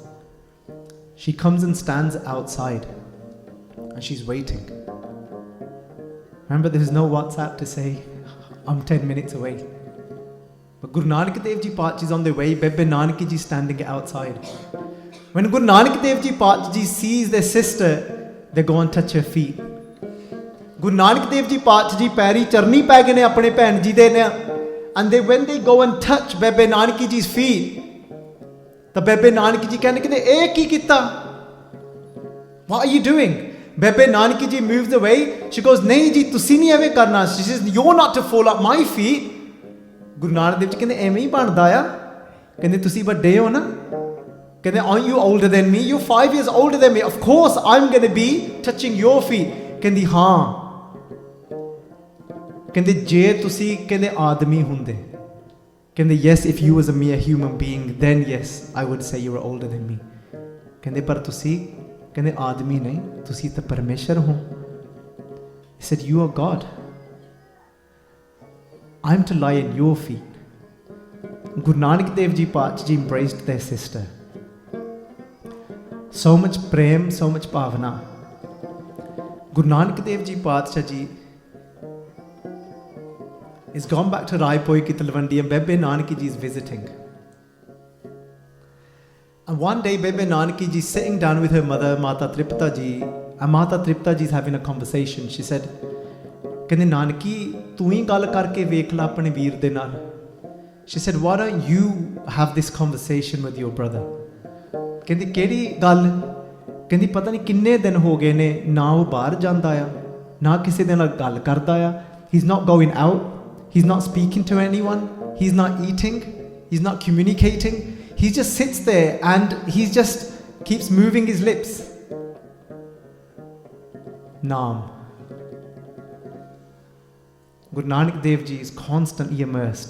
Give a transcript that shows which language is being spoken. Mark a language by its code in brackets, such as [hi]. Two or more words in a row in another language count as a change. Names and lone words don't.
[en] She comes and stands outside and she's waiting. Remember, there's no WhatsApp to say, I'm 10 minutes away. But Guru Nanak Dev Ji Paatshah is on their way. Bebe Nanaki ji standing outside. When Guru Nanak Dev Ji Paatshah ji sees their sister, they go and touch her feet. [pa] Guru Nanak Dev Ji Paatshah ji ਪੈਰੀ ਚਰਨੀ ਪੈ ਗਏ ਨੇ ਆਪਣੇ ਭੈਣ ਜੀ ਦੇ ਨੇ. [en] And when they go and touch Bebe Nanaki ji's feet, the Bebe Nanaki ji [pa] ਕਹਿੰਦੇ ਕਿ ਇਹ ਕੀ ਕੀਤਾ? [en] What are you doing? Bebe Nanaki ji moves away. She goes, [pa] ਨਹੀਂ ਜੀ ਤੁਸੀਂ ਨਹੀਂ ਐਵੇਂ ਕਰਨਾ. [en] She says, you're not to fall at my feet. [pa] Guru Nanak Dev ji ਕਹਿੰਦੇ ਐਵੇਂ ਹੀ ਬਣਦਾ ਆ. ਕਹਿੰਦੇ ਤੁਸੀਂ ਵੱਡੇ ਹੋ ਨਾ. ਕਹਿੰਦੇ, [en] aren't you older than me? You're 5 years older than me. Of course I'm going to be touching your feet. [pa] ਕਹਿੰਦੀ ਹਾਂ ਕਹਿੰਦੇ ਜੇ ਤੁਸੀਂ ਕਹਿੰਦੇ ਆਦਮੀ ਹੁੰਦੇ ਕਹਿੰਦੇ [en] yes if you was a mere human being then yes I would say you were older than me [pa] ਕਹਿੰਦੇ ਪਰ ਤੁਸੀਂ ਕਹਿੰਦੇ ਆਦਮੀ ਨਹੀਂ ਤੁਸੀਂ ਤਾਂ ਪਰਮੇਸ਼ਰ ਹੋ [en] he said you are God I'm to lie in your feet Guru Nanak Dev Ji Paatshah Ji embraced their sister so much prem so much bhavana Guru Nanak Dev Ji Paatshah Ji is gone back to Raipur ki Talwandi and Bebe Nanaki Ji is visiting. And one day Bebe Nanaki Ji is sitting down with her mother Mata Tripta Ji and Mata Tripta Ji is having a conversation. She said, [pa] ਕਹਿੰਦੇ ਨਾਨਕੀ, ਤੂੰ ਹੀ ਗੱਲ ਕਰਕੇ ਵੇਖ ਲੈ ਆਪਣੇ ਵੀਰ ਦੇ ਨਾਲ. [en] She said, why don't you have this conversation with your brother? [pa] ਕਹਿੰਦੀ ਕਿਹੜੀ ਗੱਲ? ਕਹਿੰਦੀ ਪਤਾ ਨਹੀਂ ਕਿੰਨੇ ਦਿਨ ਹੋ ਗਏ ਨੇ ਨਾ ਉਹ ਬਾਹਰ ਜਾਂਦਾ ਆਇਆ ਨਾ ਕਿਸੇ ਦੇ ਨਾਲ ਗੱਲ ਕਰਦਾ ਆਇਆ. [en] He's not going out. He's not speaking to anyone. He's not eating. He's not communicating. He just sits there and he just keeps moving his lips. Naam. Guru Nanak Dev Ji is constantly immersed.